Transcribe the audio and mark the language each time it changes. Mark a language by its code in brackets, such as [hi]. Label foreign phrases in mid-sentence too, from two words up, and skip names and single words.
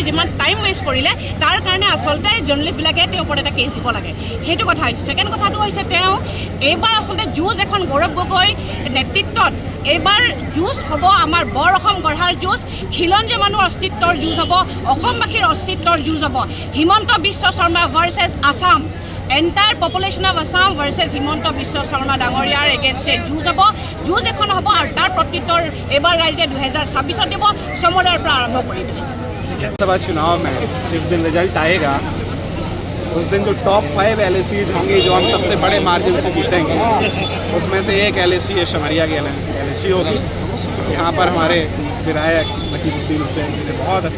[as] যিমান টাইম ৱেষ্ট কৰিলে তাৰ কাৰণে আচলতে জাৰ্নেলিষ্টবিলাকে তেওঁৰ ওপৰত এটা কেছ দিব লাগে সেইটো কথা হৈছে ছেকেণ্ড কথাটো হৈছে তেওঁ এইবাৰ আচলতে যুঁজ এখন গৌৰৱ গগৈ নেতৃত্বত এইবাৰ যুঁজ হ'ব আমাৰ বৰ অসম গঢ়াৰ যুঁজ খিলঞ্জীয়া মানুহৰ অস্তিত্বৰ যুঁজ হ'ব অসমবাসীৰ অস্তিত্বৰ যুঁজ হ'ব হিমন্ত বিশ্ব শৰ্মা [en] versus Assam entire population of Assam versus [as] হিমন্ত বিশ্ব শৰ্মা ডাঙৰীয়াৰ এগেইনষ্টে যুঁজ হ'ব যুঁজ এখন হ'ব আৰু তাৰ প্ৰত্যুত্তৰ এইবাৰ ৰাইজে 2026ত দিব চমৰাৰ পৰা আৰম্ভ কৰি দিলে [hi] लोकसभा चुनाव में जिस दिन रिजल्ट आएगा उस दिन जो टॉप 5 LACs होंगे जो हम सबसे बड़े मार्जिन से जीतेंगे उसमें से एक LAC है शमरिया की LAC होगी यहाँ पर हमारे विधायक नकीमुद्दीन हुसैन जी ने बहुत अच्छा